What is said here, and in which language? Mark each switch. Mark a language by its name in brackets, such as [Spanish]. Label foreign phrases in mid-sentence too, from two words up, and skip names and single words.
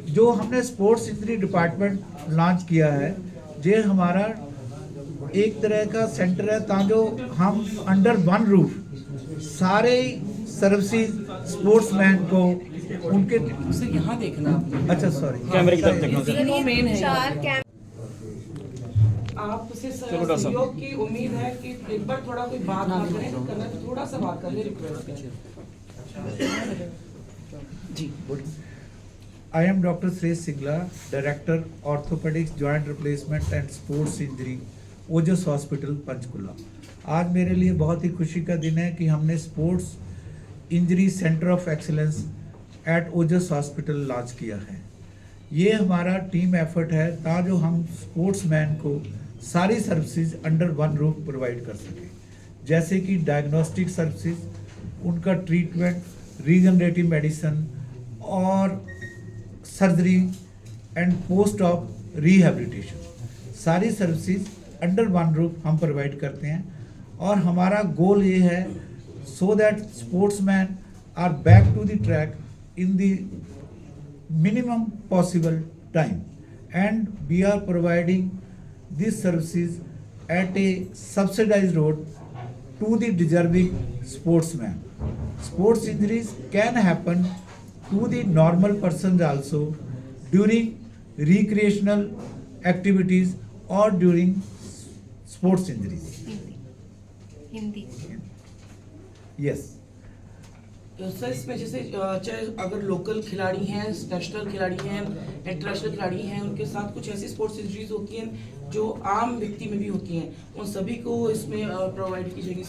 [Hindi] जो हमने [English] sports injury department launch [Hindi] किया है, ये हमारा एक तरह का सेंटर है ताकि हम [English] under one roof [Hindi] सारे [English] services sportsman [Hindi] को उनके। सर यहाँ देखना आपने, अच्छा सॉरी, कैमरे की तरफ देखना। तीनों मेन है। 4 कैम आपसे सर सहयोग की उम्मीद है कि एक बार थोड़ा कोई बात ना करें, तो करना तो थोड़ा सा बात कर ले, रिक्वेस्ट है जी। [English] I am Dr. Sresh Singla, Director Orthopedics, Joint Replacement and Sports Injury, ओजस हॉस्पिटल पंचकुला। [Hindi] आज मेरे लिए बहुत ही खुशी का दिन है कि हमने [English] sports injury center of excellence at Ojas hospital launch [Hindi] किया है। ये हमारा [English] team effort [Hindi] है ताकि हम स्पोर्ट्समैन को सारी [English] services under one roof provide [Hindi] कर सकें, जैसे कि [English] diagnostic services, [Hindi] उनका ट्रीटमेंट, [English] regenerative medicine [Hindi] और [English] surgery and post op rehabilitation, [Hindi] सारी [English] services under one roof [Hindi] हम प्रोवाइड करते हैं। और हमारा गोल ये है [English] so that sportsman are back to the track in the minimum possible time, and we are providing these services at a subsidized rate to the deserving sportsman. Sports injuries can happen to the normal persons also during recreational activities or during sports injuries. [Hindi] हिंदी [English] Yes. [Hindi] सर इसमें जैसे चाहे अगर लोकल खिलाड़ी हैं, नेशनल खिलाड़ी हैं, इंटरनेशनल खिलाड़ी हैं, उनके साथ कुछ ऐसी [English] sports injuries [Hindi] होती हैं जो आम व्यक्ति में भी होती हैं, उन सभी को इसमें प्रोवाइड की जाएगी